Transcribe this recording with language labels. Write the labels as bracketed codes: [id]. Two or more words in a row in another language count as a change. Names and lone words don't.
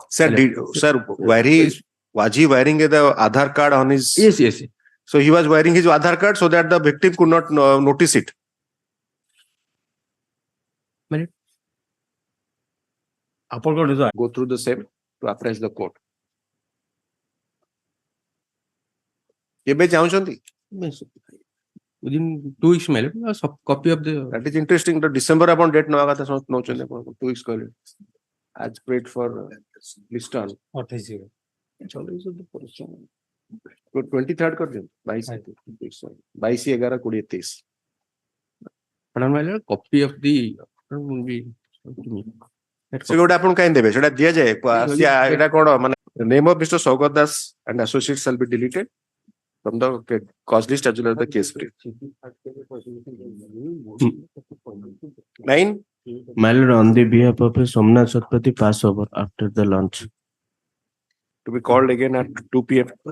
[en] Sir, was he wearing the Aadhaar card on his? Yes, yes. So he was wearing his Aadhaar card so that the victim could not notice it. upon is Go through the same to appraise the court. [or] କେବେ ଚାହୁଁଛନ୍ତି? [en] Within 2 weeks, my lord, a copy of the. That is interesting. The December upon date [or] ନବା କଥା ନଉଛନ୍ତି ଆପଣ 2 weeks କହିଲେ. [en] As prayed for list on. 23rd କରିଦିଅନ୍ତୁ 22/11/2023. Madam, my lord, copy of the. Will be. [or] ସେ ଗୋଟେ ଆପଣ କାହିଁ ଦେବେ ସେଟା ଦିଆଯାଏ ଏଟା କଣ ମାନେ [en] name of Mr. Saugata Das and associates shall be deleted from the cause list as well as the case brief. 9. My lord, on the behalf of Somnath Satpathy, pass over after the launch. To be called again at 2 p.m.